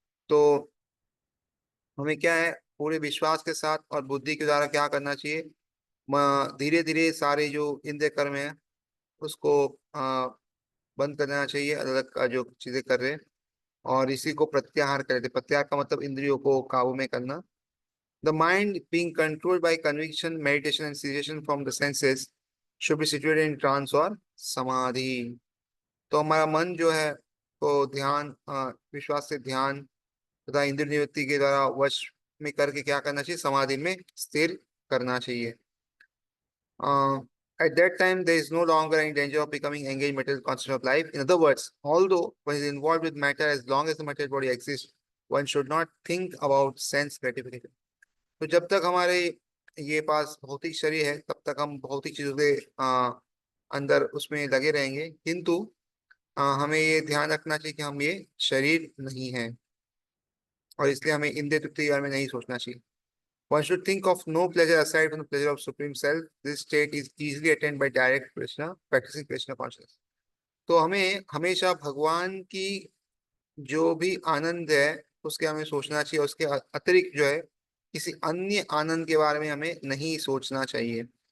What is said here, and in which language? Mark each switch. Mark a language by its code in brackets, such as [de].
[hi] तो हमें क्या है, पूरे विश्वास के साथ और बुद्धि के द्वारा क्या करना चाहिए, धीरे धीरे सारे जो इंद्रिय कर्म है उसको बंद कर देना चाहिए, अलग अलग जो चीजें कर रहे हैं। और इसी को प्रत्याहार कहते हैं। प्रत्याहार का मतलब इंद्रियों को काबू में करना। [en] The mind being controlled by conviction, meditation, and cessation from the senses should be situated in trance or samadhi. [hi] तो हमारा मन जो है को ध्यान विश्वास से ध्यान तथा इंद्रिय निवृत्ति के द्वारा वश में करके क्या करना चाहिए, समाधि में स्थिर करना चाहिए. [en] At that time, there is no longer any danger of becoming engaged in material concept of life. In other words, although one is involved with matter, as long as the material body exists, one should not think about sense gratification. [hi] तो जब तक हमारे ये पास भौतिक शरीर है तब तक हम भौतिक चीजों के अंदर उसमें लगे रहेंगे, किंतु हमें ये ध्यान रखना चाहिए कि हम ये शरीर नहीं है, और इसलिए हमें इंद्रिय तृप्ति के बारे में नहीं सोचना चाहिए. [en] One should think of no pleasure aside from the pleasure of Supreme Self. This state is easily attained by direct Krishna, practicing Krishna consciousness. [hi] तो हमें हमेशा भगवान की जो भी आनंद है उसके हमें सोचना चाहिए, उसके अतिरिक्त जो है किसी अन्य आनंद के बारे में हमें नहीं सोचना चाहिए.